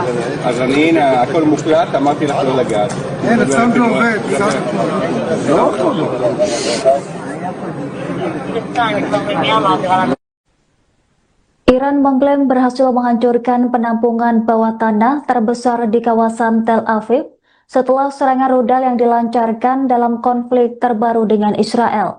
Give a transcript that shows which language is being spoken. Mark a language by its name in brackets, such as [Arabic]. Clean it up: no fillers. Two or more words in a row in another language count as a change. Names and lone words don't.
[Hebrew] אז אני, הנה, הכל מוקלט, אמרתי לך לא לגעת. אין, הצלם לא עובד. לא עובד. [Indonesian] Iran mengklaim berhasil menghancurkan penampungan bawah tanah terbesar di kawasan Tel Aviv setelah serangan rudal yang dilancarkan dalam konflik terbaru dengan Israel.